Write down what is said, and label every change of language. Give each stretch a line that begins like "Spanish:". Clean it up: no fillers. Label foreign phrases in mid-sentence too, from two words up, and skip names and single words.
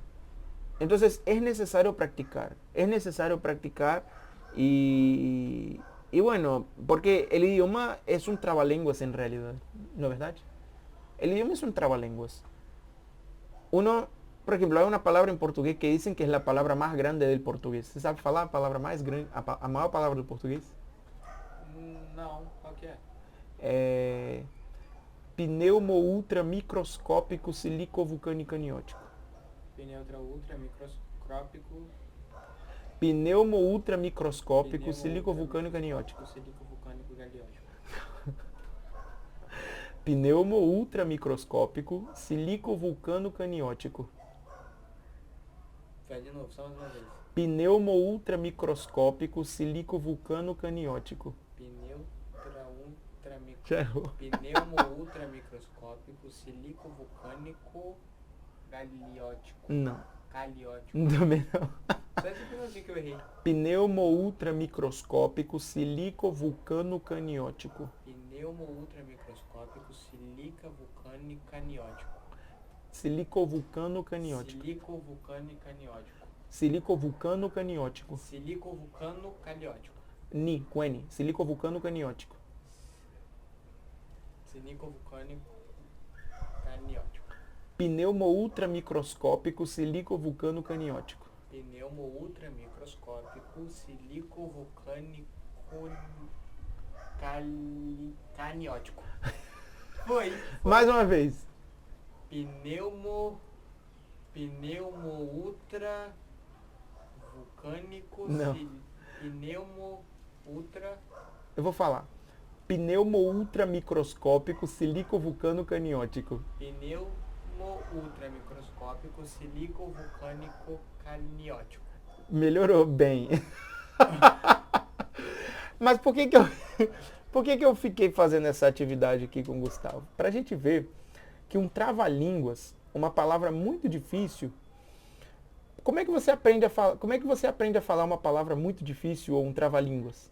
Spanish: Entonces es necesario practicar. Es necesario practicar y bueno, porque el idioma es un trabalenguas en realidad. ¿No es verdad? El idioma es un trabalenguas. Uno, por ejemplo, hay una palabra en portugués que dicen que es la palabra más grande del portugués. ¿Se sabe falar a palabra más grande,
Portuguese: a maior palavra do português? Não, qual que é? Pneumo ultra microscópico silico-vulcânico aniótico. Pneumo ultra microscópico. Pneumo ultra microscópico silico-vulcânico aniótico. Silico-vulcânico galeótico. Pneumo ultra microscópico silico-vulcânico aniótico. Faz de novo, só mais uma vez. Pneumo ultra microscópico silico-vulcânico aniótico. Pneumo ultra microscópico silico-vulcânico galeótico. Não. Galeótico. Também não. Só esse finalzinho que eu errei. Pneumo ultra microscópico silico-vulcânico aniótico. Pneumo ultra microscópico silica-vulcânico aniótico. Silico-vulcânico aniótico. Silico-vulcânico aniótico. Silico-vulcânico aniótico. Silico-vulcano caliótico. Ni, com N. Silico-vulcânico aniótico. Silico-vulcânico caniótico. Pneumo ultra microscópico silico-vulcânico aniótico. Pneumo ultra microscópico silico-vulcânico caniótico. Foi. Mais uma vez. Pneumo ultra vulcânico. Não. Pneumo ultra. Eu vou falar. Pneumo ultra microscópico silico-vulcânico aniótico. Pneumo ultra microscópico silico-vulcânico caniótico. Melhorou bem. Mas por que eu fiquei fazendo essa atividade aqui com o Gustavo? Pra gente ver que um trava-línguas, uma palavra muito difícil, como é que você aprende a falar uma palavra muito difícil ou um trava-línguas?